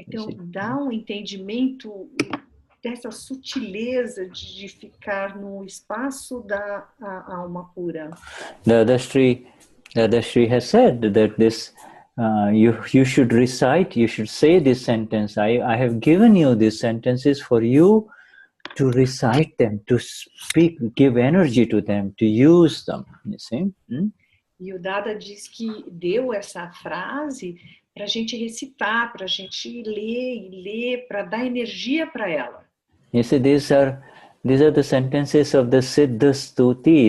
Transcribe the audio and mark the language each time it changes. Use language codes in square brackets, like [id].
[pt] Então, dá entendimento dessa sutileza de ficar no espaço da alma pura. [en] Dadashri has said that this you should recite, you should say this sentence. I have given you these sentences for you to recite them, to speak, give energy to them, to use them. You see? [pt] E o Dada diz que deu essa frase para a gente recitar, para a gente ler, para dar energia para ela. [en] You see, these are the sentences of the Siddha Stuti.